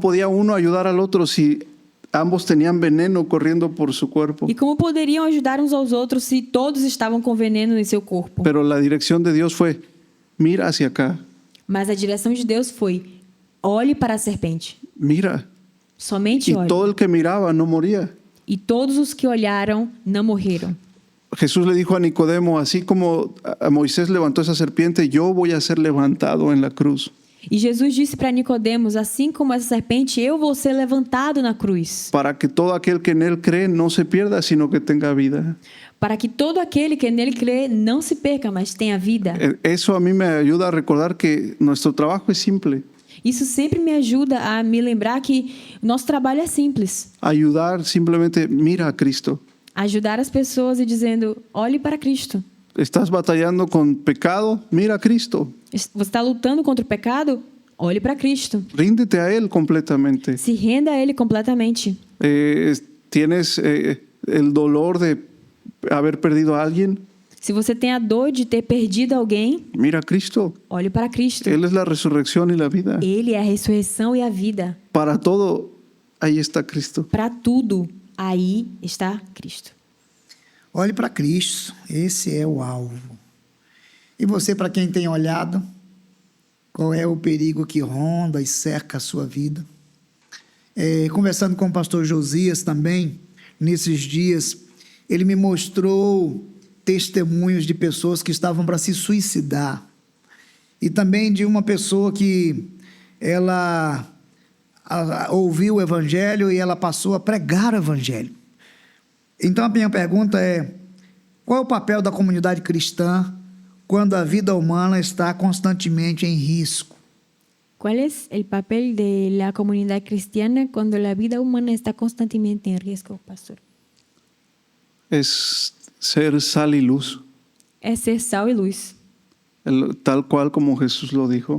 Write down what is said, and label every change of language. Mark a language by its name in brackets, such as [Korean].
[Spanish] podía uno ayudar al otro si ambos tenían veneno corriendo por su cuerpo? [Portuguese] E como poderiam ajudar uns aos outros se todos estavam com veneno em seu corpo? [Spanish] Pero la dirección de Dios fue, mira hacia acá, [Portuguese] Mas a direção de Deus foi: olhe para a serpente. [Spanish] mira. [Portuguese] Somente [Spanish] Y [Portuguese] olhe. [Spanish] todo el que miraba no moría. [Portuguese] E todos os que olharam não morreram. [Spanish] Jesús le dijo a Nicodemo, así como a Moisés levantó esa serpiente, yo voy a ser levantado en la cruz. [Portuguese] E Jesus disse para Nicodemos: assim como essa serpente, eu vou ser levantado na cruz, [Spanish] Para que todo aquel que en él cree no se pierda, sino que tenga vida. [Portuguese] para que todo aquele que nele crê não se perca, mas tenha vida. [Spanish] Eso a mí me ayuda a recordar que nuestro trabajo es simple. [Portuguese] Isso sempre me ajuda a me lembrar que o nosso trabalho é simples. [Spanish] Ayudar simplemente, mira a Cristo. [Portuguese] Ajudar as pessoas e dizendo: olhe para Cristo. [Spanish] ¿Estás batallando con pecado? Mira a Cristo. [Portuguese] Você está lutando contra o pecado? Olhe para Cristo. [Spanish] Ríndete a Él completamente. [Portuguese] Se renda a Ele completamente. [Spanish] ¿Tienes el dolor de haber perdido a alguien? [Portuguese] Se você tem a dor de ter perdido alguém, [Spanish] Mira a Cristo. [Portuguese] olhe para Cristo. [Spanish] Él es la resurrección y la vida. [Portuguese] Ele é a ressurreição e a vida. [Spanish] Para todo, ahí está Cristo. [Portuguese] Para tudo, aí está Cristo. Olhe para Cristo, esse é o alvo. E você, para quem tem olhado, qual é o perigo que ronda e cerca a sua vida? Conversando com o pastor Josias também, nesses dias, ele me mostrou testemunhos de pessoas que estavam para se suicidar. E também de uma pessoa que ela ouviu o evangelho e ela passou a pregar o evangelho. Então a minha pergunta é: qual é o papel da comunidade cristã quando a vida humana está constantemente em risco? [Spanish] ¿Cuál es el papel de la comunidad cristiana cuando la vida humana está constantemente en riesgo, pastor? Es ser sal y luz, [Portuguese] É ser sal e luz, [Spanish] tal cual como Jesús lo dijo.